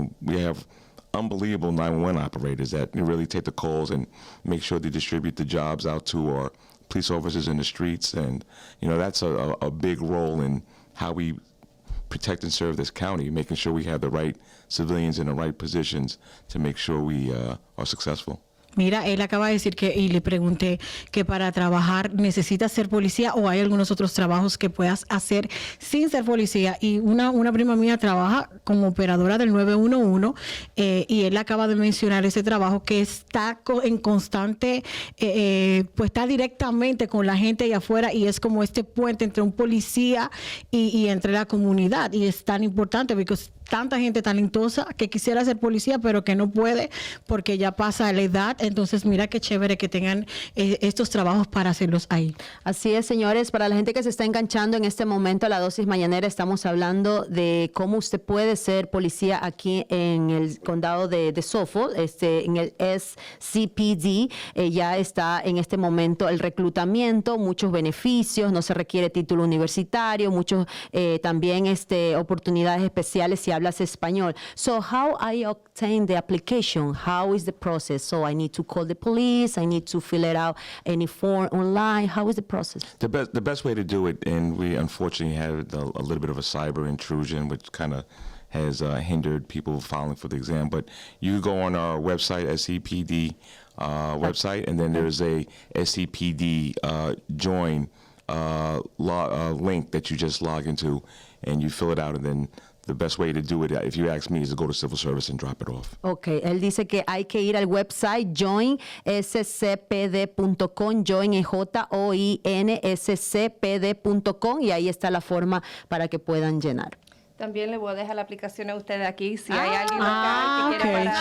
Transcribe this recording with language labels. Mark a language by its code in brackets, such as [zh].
[en] We have unbelievable 911 operators that really take the calls and make sure they distribute the jobs out to our police officers in the streets. And, that's a big role in how we protect and serve this county, making sure we have the right civilians in the right positions to make sure we are successful. [es] Mira, él acaba de decir que, y le pregunté que para trabajar necesitas ser policía o hay algunos otros trabajos que puedas hacer sin ser policía. Y una prima mía trabaja como operadora del 911 y él acaba de mencionar ese trabajo que está en constante, pues está directamente con la gente allá afuera y es como este puente entre un policía y entre la comunidad. Y es tan importante porque tanta gente talentosa que quisiera ser policía pero que no puede porque ya pasa la edad. Entonces mira qué chévere que tengan estos trabajos para hacerlos ahí. Así es, señores. Para la gente que se está enganchando en este momento a la dosis mañanera, estamos hablando de cómo usted puede ser policía aquí en el condado de Suffolk, en el SCPD. Ya está en este momento el reclutamiento, muchos beneficios, no se requiere título universitario, muchos también oportunidades especiales si hablas español. [en] So how I obtain the application? How is the process? So I need to call the police, I need to fill it out any form online. How is the process? The best way to do it, and we unfortunately had a little bit of a cyber intrusion, which kind of has hindered people filing for the exam. But you go on our website, SCPD website, and then there's a SCPD join link that you just log into, and you fill it out, and then the best way to do it, if you ask me, is to go to civil service and drop it off. [es] Okay, él dice que hay que ir al website joinscpd.com, join joinscpd.com y ahí está la forma para que puedan llenar. También le voy a dejar la aplicación a ustedes aquí. Si hay alguien local que quiere parar